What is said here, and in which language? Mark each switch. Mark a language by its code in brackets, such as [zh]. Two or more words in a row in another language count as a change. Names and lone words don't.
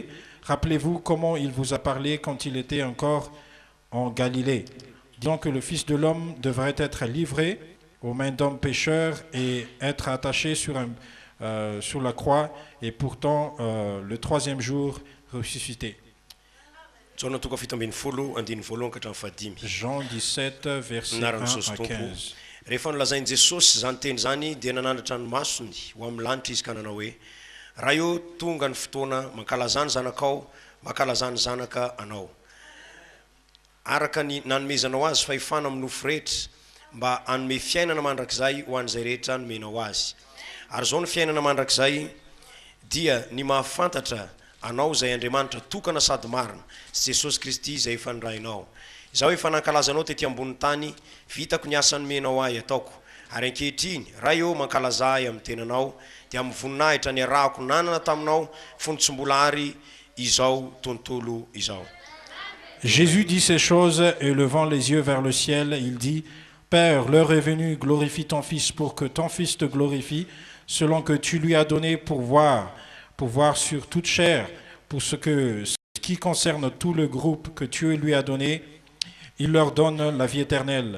[fr] Rappelez-vous comment il vous a parlé quand il était encore en Galilée, disant que le Fils de l'homme devrait être livré aux mains d'hommes pécheurs et être attaché sur la croix, et pourtant le 3e jour ressuscité. » Jean 17, verset 1 à 15. [mg] Rehefa nolazainy Jesosy zany teny zany dia nanandratra ny masony ho amin'ny lanitra izy ka nanao hoe raha eo tonga ny fotoana mankalazany zanakao mankalazany zanaka anao araka ny nanomezanao azy fahefana amin'ny nofo rehetra mba hanome fiainana mandrakizay ho an'izay rehetra nomenao azy ary zao ny fiainana mandrakizay dia ny mahafantatra anao izay Andriamanitra tokana sady marina sy Jesosy Kristy izay efa nirainao. Izaho efa nankalazanao tetỳ ambony tany, vitako ny asa nomenao ahy ataoko ary ankehitriny raha eo mankalaza ahy amin'ny tenanao dia amin'ny voninahitra ny arahako nanana taminao fony tsy mbola ary izao tontolo izao. [fr] Jésus dit ces choses et levant les yeux vers le ciel, il dit, Père, l'heure est venue, glorifie ton Fils pour que ton Fils te glorifie, selon que tu lui as donné pour voir sur toute chair, pour ce qui concerne tout le groupe que tu lui as donné, il leur donne la vie éternelle.